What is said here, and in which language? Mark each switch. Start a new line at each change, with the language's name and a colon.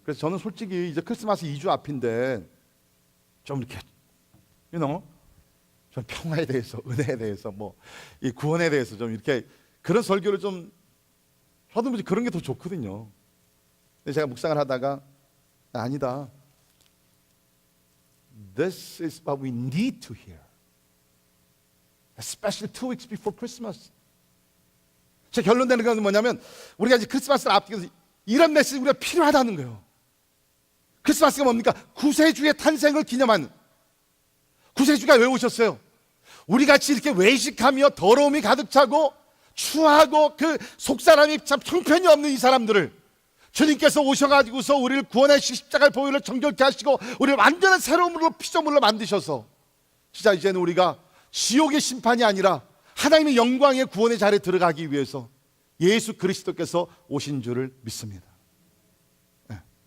Korean: 그래서 저는 솔직히 이제 크리스마스 2주 앞인데 좀 이렇게 좀 평화에 대해서, 은혜에 대해서, 뭐 이 구원에 대해서 좀 이렇게 그런 설교를 좀 저도 그런 게 더 좋거든요. 근데 제가 묵상을 하다가 아니다.
English: This is what we need to hear. Especially 2 weeks before Christmas.
Korean: 제 결론 내는 건 뭐냐면 우리가 이제 크리스마스를 앞두고서 이런 메시지 우리가 필요하다는 거예요. 크리스마스가 뭡니까? 구세주의 탄생을 기념하는. 구세주가 왜 오셨어요? 우리 같이 이렇게 외식하며 더러움이 가득 차고 추하고 그 속사람이 참 형편이 없는 이 사람들을 주님께서 오셔가지고서 우리를 구원하시고 십자가의 보혈을 정결케 하시고 우리를 완전한 새로운 피조물로 만드셔서 진짜 이제는 우리가 지옥의 심판이 아니라 하나님의 영광의 구원의 자리에 들어가기 위해서 예수 그리스도께서 오신 줄을 믿습니다. 네.